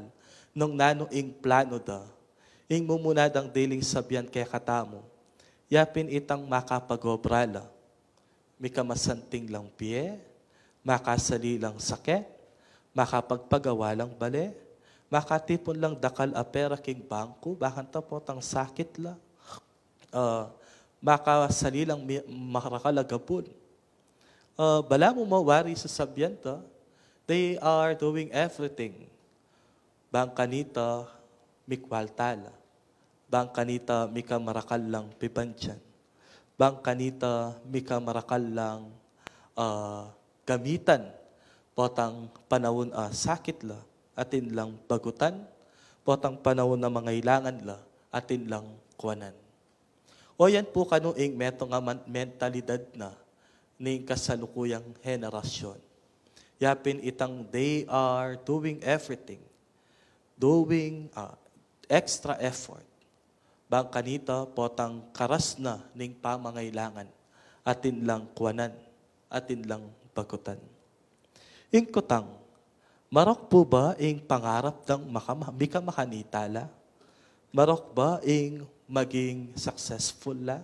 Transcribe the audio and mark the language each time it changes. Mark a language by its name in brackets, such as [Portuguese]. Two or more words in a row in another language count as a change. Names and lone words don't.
[Pampanga] nung nano ing plano da, ing mumunadang diling sabyan kay katamo, yapin itang makapagobrala, mika masanting lang piye, makasali lang sakit, makapagpagawa lang bale, makatipon lang dakal a pera king bangko, bakan tapotang sakit la, makasali lang makakalagapon. Bala mo mawari sa sabyanta, [English] they are doing everything. [Pampanga] Bang kanita, mikwaltala. Bang kanita, mika marakal lang pibansyan. Bang kanita, mika marakal lang gamitan. Potang panahon sakit la, atin lang bagutan. Potang panahon na mangailangan la, atin lang kuwanan. O yan po kanuing metong mentalidad na, ning kasalukuyang henerasyon. Yapin itang [English] they are doing everything. Doing extra effort. [Pampanga] Bang kanita potang karas na ning pamangailangan. Atin lang kuwanan. Atin lang bagutan. Ingkutang, marok po ba ing pangarap ng mika makanitala? Marok ba ing maging successful la?